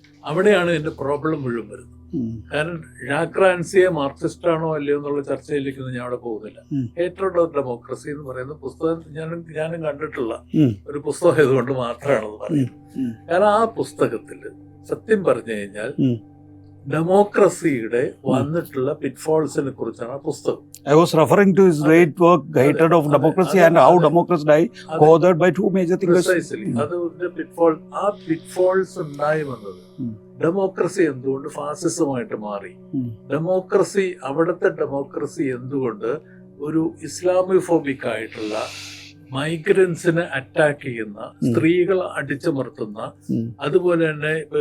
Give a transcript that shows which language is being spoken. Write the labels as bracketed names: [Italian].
[Malayalam] അവിടെയാണ് ഇതിന്റെ പ്രോബ്ലം മുഴുവൻ വരുന്നത്. കാരണം ജാക്ക് റാൻസിയെ മാർക്സിസ്റ്റ് ആണോ അല്ലയോ എന്നുള്ള ചർച്ചയിലേക്ക് ഞാൻ അവിടെ പോകുന്നില്ല. ഹേറ്റഡ് ഓഫ് ഡെമോക്രസി എന്ന് പറയുന്ന പുസ്തകം ഞാനും കണ്ടിട്ടുള്ള ഒരു പുസ്തകം ആയതുകൊണ്ട് മാത്രമാണെന്ന് പറയുന്നത്. കാരണം ആ പുസ്തകത്തിൽ സത്യം പറഞ്ഞു കഴിഞ്ഞാൽ ഡെമോക്രസിയുടെ വന്നിട്ടുള്ള പിറ്റ്ഫോൾസിനെ കുറിച്ചാണ് ആ പുസ്തകം. [English] I was referring to his great work, Hatred of Democracy, and how democracy died, co-authored by two major thinkers. Precisely. [Malayalam] അതിന്റെ പിറ്റ്ഫോൾസ് ഉണ്ടായി വന്നത് ഡെമോക്രസി എന്തുകൊണ്ട് ഫാസിസമായിട്ട് മാറി, ഡെമോക്രസി അവിടുത്തെ ഡെമോക്രസി എന്തുകൊണ്ട് ഒരു ഇസ്ലാമിഫോബിക് ആയിട്ടുള്ള മൈഗ്രൻസിനെ അറ്റാക്ക് ചെയ്യുന്ന, സ്ത്രീകളെ അടിച്ചമർത്തുന്ന, അതുപോലെ തന്നെ